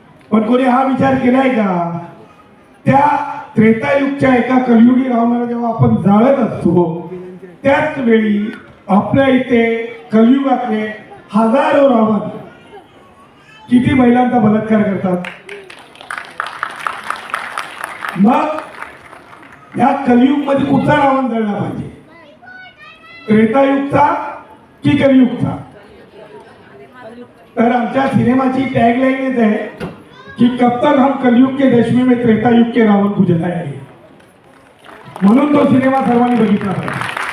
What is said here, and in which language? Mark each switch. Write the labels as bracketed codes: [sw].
[mr] पण कोणी हा विचार केलाय का त्या त्रेतायुगच्या एका कलियुगी रावणाला जेव्हा आपण जाळत असतो त्याच वेळी आपल्या इथे कलियुगातले हजारो रावण किती महिलांचा बलात्कार करतात. मग या कलियुगमध्ये कुठचा रावण जळला पाहिजे, त्रेतायुगचा की कलियुगचा? तर आमच्या सिनेमाची टॅगलाईनच आहे [hi] कि कब तक हम कलयुग के दशमी में त्रेतायुग के रावण को जलाएंगे. [mr] म्हणून तो सिनेमा सर्वांनी बघितला पाहिजे.